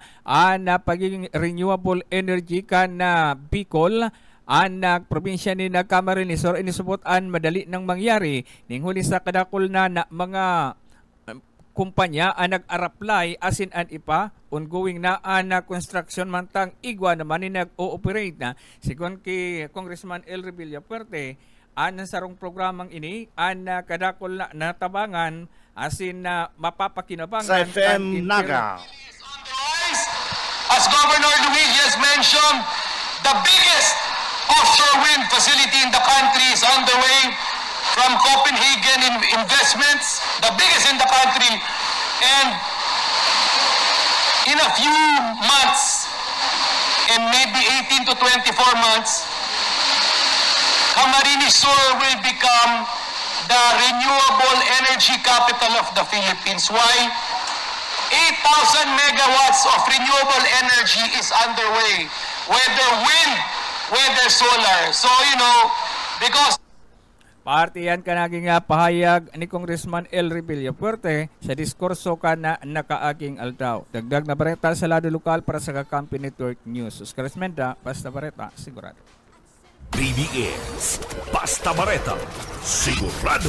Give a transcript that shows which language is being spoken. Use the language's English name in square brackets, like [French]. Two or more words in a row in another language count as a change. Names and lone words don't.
[Bikol] na pagiging [English] renewable energy [Bikol] ka na Bicol ang probinsya ni Camarines Sur inisubot ang madali nang mangyari ning huli sa kadakol na mga kumpanya ang nag-araplay asin an ipa ongoing na ang construction mantang igwa naman ni nag-ooperate na sigon ki Congressman El Rey Villafuerte ang sarong programang ini ang kadakol na natabangan asin na mapapakinabangan sa FM Naga. [English] As Governor Luigi has mentioned, the biggest offshore wind facility in the country is on the way from Copenhagen Investments, the biggest in the country, and in a few months, and maybe 18 to 24 months, Camarines Sur will become the renewable energy capital of the Philippines. Why? 8,000 megawatts of renewable energy is underway, whether wind, whether solar. So, because [Bikol] parte yan ka naging pahayag ni Congressman El Rey Villafuerte sa diskurso ka na nakaaging aldaw. Dagdag na bareta sa lado lokal para sa Kakampi Network News. Oscar Esmenda, Basta Bareta, sigurado. BBS, Basta Bareta, sigurado.